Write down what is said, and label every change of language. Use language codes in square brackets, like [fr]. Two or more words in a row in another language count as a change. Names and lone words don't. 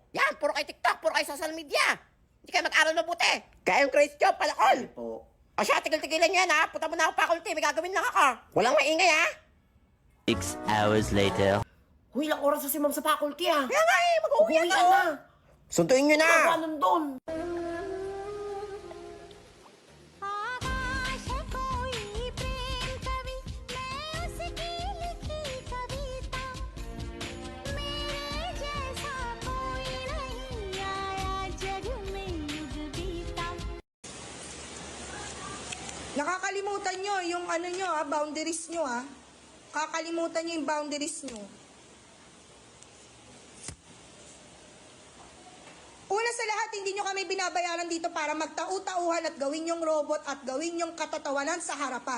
[tl] Yan, puro kay TikTok, puro kay social media. Hindi kayo mag-aral mabuti. Kaya yung Grace Job, palakol. Ano po? O siya, tigil-tigilan nyo yan ha. Punta mo na ako faculty, may gagawin lang ako. Walang maingay ha. [en] 6 hours later. [tl] Huy, ilang oras na si ma'am sa faculty ah. Kaya nga eh, mag-uwi na. Suntuin nyo na. Ano doon? [hi] आकाश कोई प्रेम कवि मैं उसकी लिखी कविता मेरे जैसा कोई नहीं आया जग में युग बीता [tl] Nakakalimutan nyo yung ano nyo boundaries nyo Kakalimutan nyo yung boundaries nyo. Una sa lahat, hindi nyo kami binabayaran dito para magtau-tauhan at gawin yung robot at gawin yung katatawanan sa harapan.